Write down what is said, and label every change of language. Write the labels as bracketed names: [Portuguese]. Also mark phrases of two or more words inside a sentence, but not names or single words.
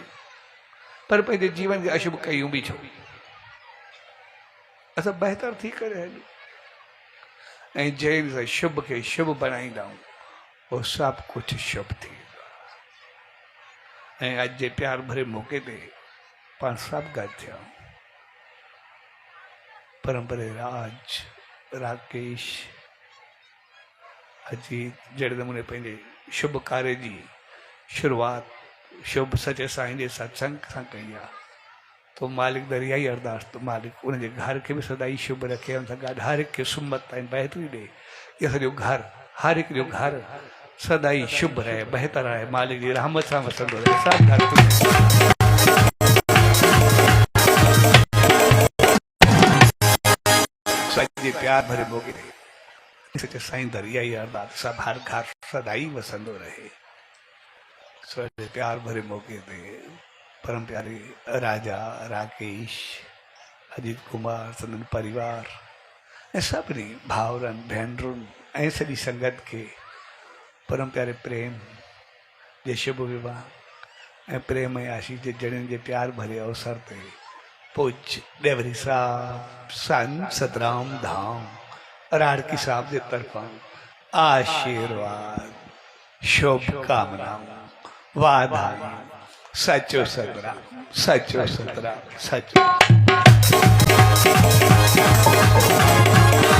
[Sindhi] पर पंहिंजे जीवन खे अशुभ कयूं बि छो, असां बहितर थी करे हलूं ऐं जंहिं सां शुभ खे शुभ बणाईंदा आहियूं उहो सभु कुझु शुभ थी वेंदो आहे। ऐं अॼु जे प्यार भरे मौक़े ते पाण सभु गॾु थिया आहियूं। परंपरे राज राकेश अजीत जहिड़े नमूने पंहिंजे शुभ कार्य जी शुरूआत शुभ सचे साईं जे सत्संग सां कई आहे, तो मालिक दरिया ई अरदास तो मालिक उनजे घर खे बि सदाई शुभ रखे, उन सां गॾु हर हिकु खे सुमत ताईं बहितरी ॾे कि असांजो घर, हर हिकु जो घर सदाई शुभ रहे, बहितर रहे, मालिक जी रहमत सां वसंदो रहे। सभु घर सॼे प्यार भरे मौक़े ते सचे साईं दरिया ई अरदास सभु हर घर सदाई वसंदो रहे। सॼे प्यार भरे मौक़े ते परम प्यारे राजा राकेश अजीत कुमार संदन परिवार ऐं सभिनी भाउरनि भेनरुनि ऐं सॼी संगत खे परम प्यारे प्रेम जे शुभ विवाह ऐं प्रेम ऐं आशीष जे जणियुनि जे प्यार भरे अवसर ते पूज्य डेवरी साहब संत सतराम धाम राड़की साहब जे तरफां आशीर्वाद शुभकामनाऊं वाधायूं। सचो सतराम, सचो सतराम, सचो।